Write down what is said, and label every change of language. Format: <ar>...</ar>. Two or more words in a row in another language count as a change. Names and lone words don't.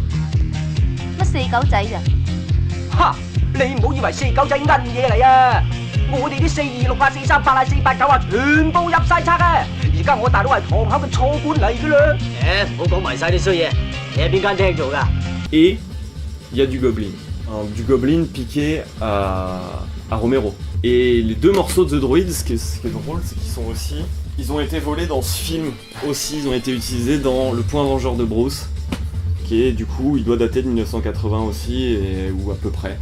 <yue>乜4狗仔咋？哈！你唔好以為4狗仔奀嘢嚟啊！我哋啲426啊、438啊、489啊，全部入晒冊啊！而家我大佬係堂口嘅錯官嚟㗎啦！唔好講埋晒啲衰嘢，你喺邊間廳做㗎？</yue> <fr>Et il y a du Goblin. Du Goblin piqué à Romero. Et les 2 morceaux de The Droids, ce qui est drôle, c'est ils ont été volés dans ce film aussi, ils ont été utilisés dans Le Point Vengeur de Bruce, qui est du coup, il doit dater de 1980 aussi, ou à peu près.</fr>